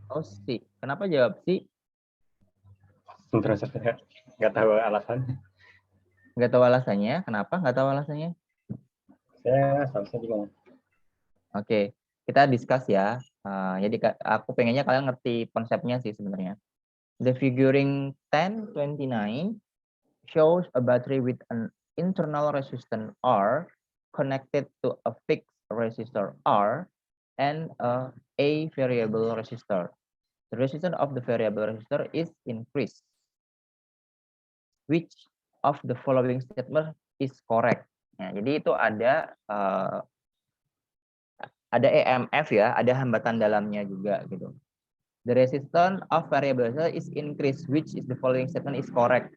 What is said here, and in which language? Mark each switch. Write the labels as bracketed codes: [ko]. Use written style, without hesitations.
[id] Oh, C. Kenapa jawab C? Sebentar, Mister. Nggak tahu alasannya. Nggak tahu alasannya. Kenapa nggak tahu alasannya? Saya seharusnya bingung. Oke, kita discuss ya. Jadi aku pengennya kalian ngerti konsepnya sih sebenarnya. [en] The figuring 1029 shows a battery with an internal resistance R connected to a fixed resistor R and a variable resistor. The resistance of the variable resistor is increased. Which of the following statement is correct? [id] Nah, jadi itu ada EMF ya, ada hambatan dalamnya juga gitu. [en] The resistance of variable resistor is increased, which is the following statement is correct.